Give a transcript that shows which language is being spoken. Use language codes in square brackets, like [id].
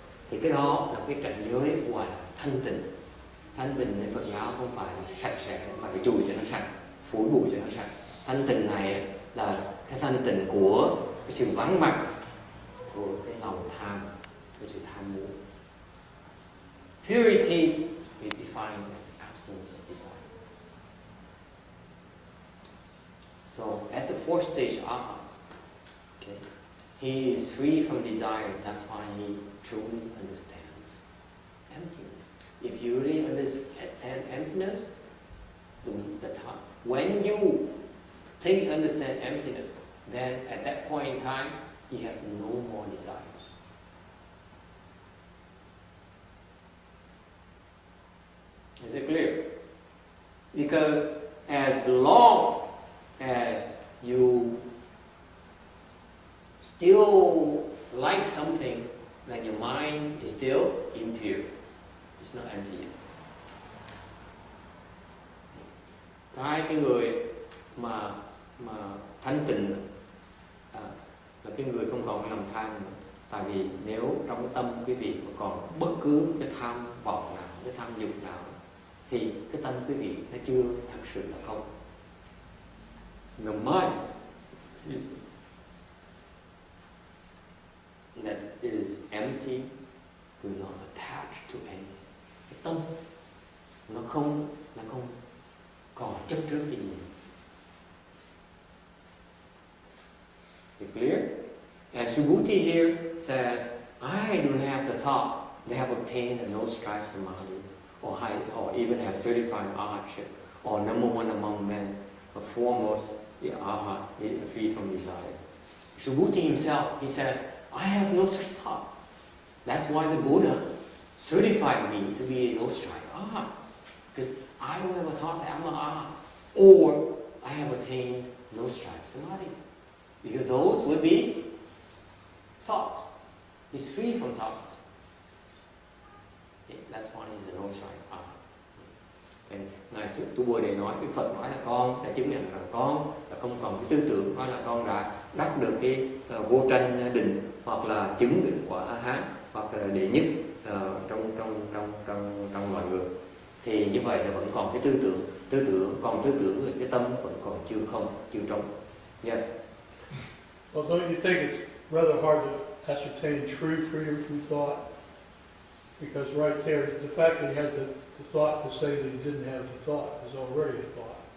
[vi] Thì cái đó là cái cảnh giới gọi là thanh tịnh. Thanh tịnh [th] ใน [vi] Phật giáo không phải là sạch sẽ, không phải chùi cho nó sạch, phủi bụi cho nó sạch. Thanh tịnh này là cái thanh tịnh của cái sự vắng mặt của cái lòng tham, cái sự tham muốn. [en] Purity is defined as absence of desire. So at the fourth stage, Arhat, okay, he is free from desire. That's why he truly understands emptiness. If you really understand emptiness, the time when you understand emptiness, then at that point in time, you have no more desires. Is it clear? Because as long as you still like something, then your mind is still impure. It's not empty yet. [vi] Hai cái người mà thanh tịnh là cái người không còn lòng tham nữa. Tại vì nếu trong tâm quý vị còn bất cứ cái tham vọng nào, cái tham dục nào, thì cái tâm quý vị nó chưa thật sự là không. [en] The mind, that is empty, will not attach to anything. [vi] Cái tâm nó không còn chấp trước cái gì. [en] Is it clear? And Subhuti here says, I don't have the thought. They have obtained a no strife samadhi, or even have certified arhatship, or number one among men, or foremost, the arhat, free from desire. Subhuti himself, he says, I have no such thought. That's why the Buddha certified me to be a no strife arhat, because I don't have a thought that I'm an arhat, or I have attained no strife samadhi. Because those would be thoughts. He's free from thoughts. Yeah, that's why he's a no strife arhat. [vi] Ngài Tu Bồ Đề nói, Đức Phật nói là con đã chứng nhận là con là không còn cái tư tưởng, nói là con đã đắc được cái vô tranh định, hoặc là chứng được quả Arhat, hoặc là đệ nhất trong loài người. Thì như vậy là vẫn còn cái tư tưởng là cái tâm vẫn còn chưa trống. [en] Yes. Well, don't you think it's rather hard to ascertain true freedom from thought? Because right there, the fact that he had the thought to say that he didn't have the thought is already a thought.